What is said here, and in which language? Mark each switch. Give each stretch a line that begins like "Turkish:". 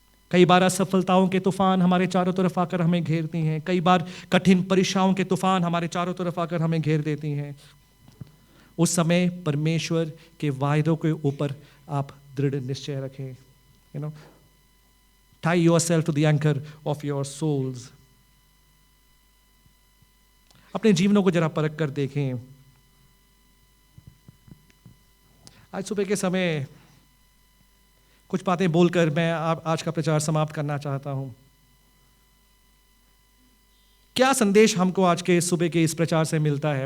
Hindi: कई बार असफलताओं के तूफान हमारे चारों तरफ आकर हमें घेरती हैं। कई बार कठिन परीक्षाओं के तूफान हमारे चारों तरफ आकर हमें घेर देती हैं। उस समय परमेश्वर के वायदों के ऊपर आप दृढ़ निश्चय रखें।
English: tie yourself to the anchor of your souls.
Hindi: अपने जीवनों को जरा परख कर देखें। आज सुबह के समय कुछ बातें बोलकर मैं आज का प्रचार समाप्त करना चाहता हूं। क्या संदेश हमको आज के सुबह के इस प्रचार से मिलता है?